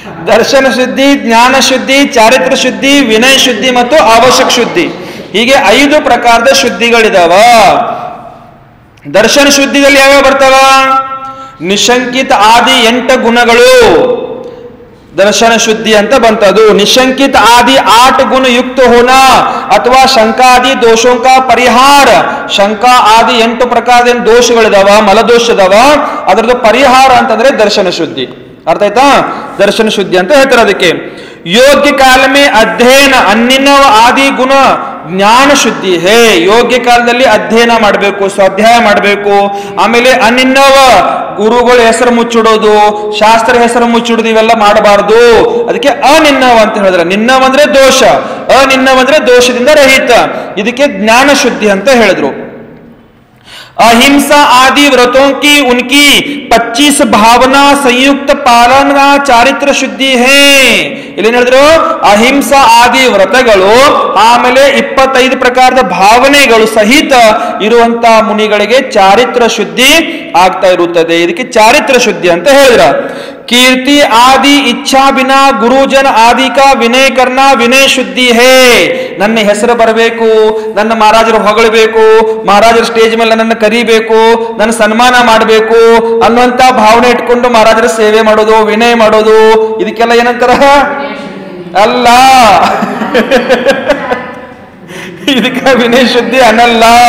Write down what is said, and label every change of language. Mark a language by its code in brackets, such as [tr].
[kn] ದರ್ಶನ ಶುದ್ಧಿ, ಜ್ಞಾನ ಶುದ್ಧಿ, ಚಾರಿತ್ರ ಶುದ್ಧಿ, ವಿನಯ ಶುದ್ಧಿ ಮತ್ತು ಅವಶ್ಯಕ ಶುದ್ಧಿ. ಹೀಗೆ 5 ಪ್ರಕಾರದ ಶುದ್ಧಿಗಳಿದಾವ. ದರ್ಶನ ಶುದ್ಧಿಯಲ್ಲಿ ಯಾವ್ಯಾವ ಬರ್ತಾವ? ನಿಶಂಕಿತ ಆದಿ 8 ಗುಣಗಳು दर्शन शुद्धि ಅಂತ ಬಂತದು. [hi] निशंकित आदि 8 गुण युक्त होना ಅಥವಾ ಶಂಕಾದಿ दोषों का परिहार. [kn] ಶಂಕಾ ಆದಿ 8 ಪ್ರಕಾರದ ದೋಷಗಳಿದಾವ, ಮಲದೋಷದವ, ಅದರದ್ದು ಪರಿಹಾರ ಅಂತಂದ್ರೆ ದರ್ಶನ ಶುದ್ಧಿ. ಅರ್ಥ ಆಯ್ತಾ? ದರ್ಶನ ಶುದ್ಧಿ ಅಂತ ಹೇಳ್ತಾರೆ ಅದಕ್ಕೆ. [hi] ಯೋಗ್ಯ ಕಾಲ ಮೇ ಅಧ್ಯಯನ ಅನ್ನಿನವ ಆದಿ ಗುಣ ಜ್ಞಾನ ಶುದ್ಧಿ ಹೇ. [kn] ಯೋಗ್ಯ ಕಾಲದಲ್ಲಿ ಅಧ್ಯಯನ ಮಾಡಬೇಕು, ಸ್ವಾಧ್ಯಾಯ ಮಾಡಬೇಕು. ಆಮೇಲೆ ಅನಿನ್ನವ ಗುರುಗಳ ಹೆಸರು ಮುಚ್ಚಿಡೋದು, ಶಾಸ್ತ್ರ ಹೆಸರು ಮುಚ್ಚಿಡೋದು, ಇವೆಲ್ಲ ಮಾಡಬಾರದು. ಅದಕ್ಕೆ ಅನಿನ್ನವ ಅಂತ ಹೇಳಿದ್ರೆ, ನಿನ್ನವ ಅಂದ್ರೆ ದೋಷ, ಅನಿನ್ನವ ಅಂದ್ರೆ ದೋಷದಿಂದ ರಹಿತ. ಇದಕ್ಕೆ ಜ್ಞಾನ ಶುದ್ಧಿ ಅಂತ ಹೇಳಿದ್ರು. [hi] अहिंसा आदि व्रतों की उनकी 25 भावना संयुक्त पालना चारित्र शुद्धि है. [kn] ಇಲ್ಲಿ ಹೇಳಿದ್ರು ಅಹಿಂಸಾ ಆದಿ ವ್ರತಗಳು, ಆಮೇಲೆ 25 ಪ್ರಕಾರದ ಭಾವನೆಗಳು ಸಹಿತ ಇರುವಂತ ಮುನಿಗಳಿಗೆ ಚಾರಿತ್ರ ಶುದ್ಧಿ ಆಗ್ತಾ ಇರುತ್ತದೆ. ಇದಕ್ಕೆ ಚಾರಿತ್ರ ಶುದ್ಧಿ ಅಂತ ಹೇಳಿದ್ರ. [hi] कीर्ति आदि इच्छा बिना गुरुजन आदि का विनय करना विनय शुद्धि है. [kn] ನನ್ನ ಹೆಸರು ಬರಬೇಕು, ನನ್ನ ಮಹಾರಾಜರು ಹೊಗಳಬೇಕು, ಮಹಾರಾಜರ ಸ್ಟೇಜ್ ಮೇಲೆ ನನ್ನ ಕರಿಬೇಕು, ನನ್ನ ಸನ್ಮಾನ ಮಾಡಬೇಕು ಅನ್ನುವಂತ ಭಾವನೆ ಇಟ್ಕೊಂಡು ಮಹಾರಾಜರ ಸೇವೆ ಮಾಡೋದು, ವಿನಯ ಮಾಡೋದು, ಇದಕ್ಕೆಲ್ಲ ಏನಂತಾರ? ಅಲ್ಲ, ಇದಕ್ಕೆ ವಿನಯ ಶುದ್ಧಿ ಅನ್ನಲ್ಲ.